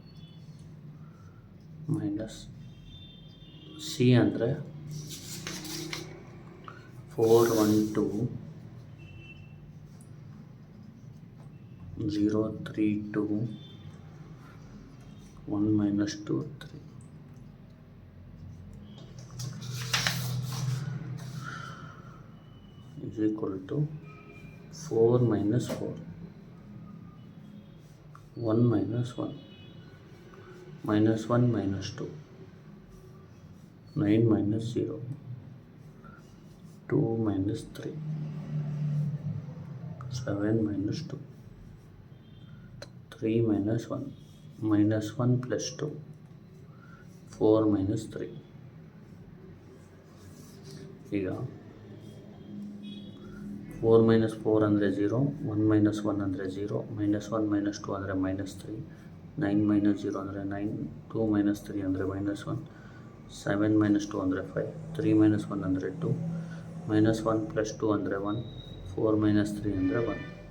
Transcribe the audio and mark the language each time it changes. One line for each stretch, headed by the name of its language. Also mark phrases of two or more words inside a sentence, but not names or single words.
English: minus ಸಿ ಅಂದರೆ 4 1 2 0 3 2 1 minus 2 3 is equal to 4 minus 4 1 minus 1 minus 1 minus 2 9 minus 0 2 minus 3 7 minus 2 3 minus 1 minus 1 plus 2 4 minus 3. ಈಗ 4 minus 4 ಅಂದರೆ 0 1 minus 1 ಅಂದರೆ 0 minus 1 minus 2 ಅಂದರೆ minus 3 9 minus 0 ಅಂದರೆ 9 2 minus 3 ಅಂದರೆ minus 1 7 minus 2 ಅಂದರೆ 5 3 minus 1 ಅಂದರೆ 2 minus 1 plus 2 ಅಂದರೆ 1 4 minus 3 ಅಂದರೆ 1.